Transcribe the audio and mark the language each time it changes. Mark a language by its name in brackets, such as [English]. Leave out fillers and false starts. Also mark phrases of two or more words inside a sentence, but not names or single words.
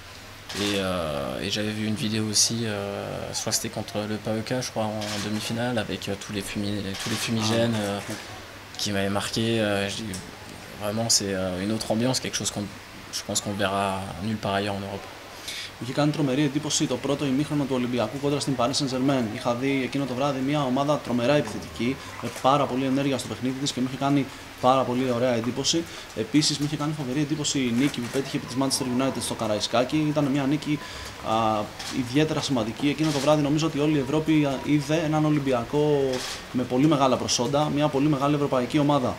[French] Et j'avais vu une vidéo aussi, je crois que c'était contre le PAOK, je crois, en demi-finale, avec tous les fumigènes qui m'avaient marqué. Vraiment, c'est une autre ambiance, quelque chose je pense qu'on verra nulle part ailleurs en Europe. [Greek] είχε κάνει τρομερή εντύπωση το πρώτο ημίχρονο του Ολυμπιακού κόντρα στην Paris Saint-Germain. Είχα δει εκείνο το βράδυ μια ομάδα τρομερά επιθετική, με πάρα πολύ ενέργεια στο παιχνίδι της και μου είχε κάνει πάρα πολύ ωραία εντύπωση. Επίσης, μου είχε κάνει φοβερή εντύπωση η νίκη που πέτυχε επί της Manchester United στο Καραϊσκάκι. Ήταν μια νίκη ιδιαίτερα σημαντική. Εκείνο το βράδυ νομίζω ότι όλη η Ευρώπη είδε έναν Ολυμπιακό με πολύ μεγάλα προσόντα, μια πολύ μεγάλη ευρωπαϊκή ομάδα.